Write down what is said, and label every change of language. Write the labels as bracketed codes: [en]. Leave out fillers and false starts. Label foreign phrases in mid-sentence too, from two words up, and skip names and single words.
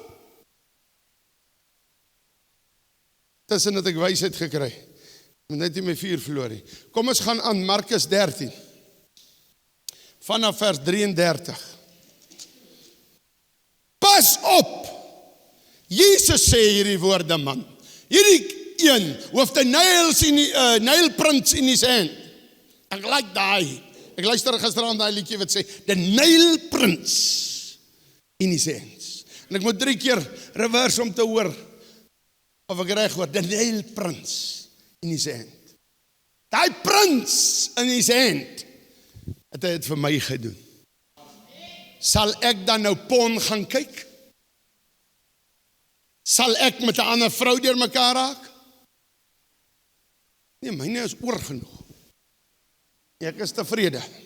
[af] Tussen het ek wysheid gekry. Ek moet net nie my vuur verloor nie. Kom ons gaan aan Markus 13. Vanaf vers 33. Pas op! Jesus sê hierdie woorde, man. Hierdie een, [en] with the nail prints in his hand. [af] Ek like daai. Ek luister gisteraan daai liedjie wat sê, [en] the nail prints in his hands. [af] En ek moet 3 keer reverse om te hoor, of ek reg hoor, [en] the nail prints in his hand. Daai prints in his hand, [af] het hy het vir my gedoen. Sal ek dan nou porn gaan kyk? Sal ek met 'n ander vrou deur mekaar raak? Nee, myne is oorgenoeg. Ek is tevrede.